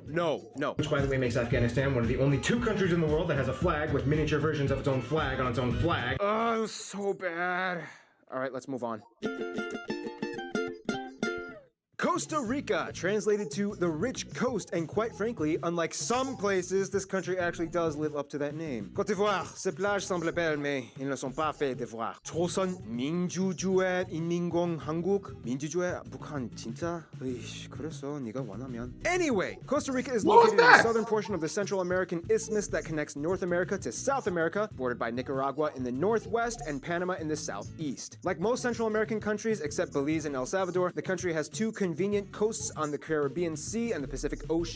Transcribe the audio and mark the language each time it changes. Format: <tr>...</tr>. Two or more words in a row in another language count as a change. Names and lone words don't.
<en>Which, by the way, makes Afghanistan one of the only 2 countries in the world that has a flag with miniature versions of its own flag on its own flag. Oh, so bad. All right, let's move on. Costa Rica, translated to the rich coast, and quite frankly, unlike some places, this country actually does live up to that name.</en> <fr>Côte d'Ivoire, ces plages semblent belles, mais ils ne sont pas faits d'ivoire.</fr> <ko>조선 민주주의 인민공 한국 민주주의 북한 진짜? 으이씨, 그래서 네가 원하면.</ko> <en>Anyway, Costa Rica is located in the southern portion of the Central American isthmus that connects North America to South America, bordered by Nicaragua in the northwest and Panama in the southeast. Like most Central American countries, except Belize and El Salvador, the country has 2 convenient coasts on the Caribbean Sea and the Pacific Ocean.</en>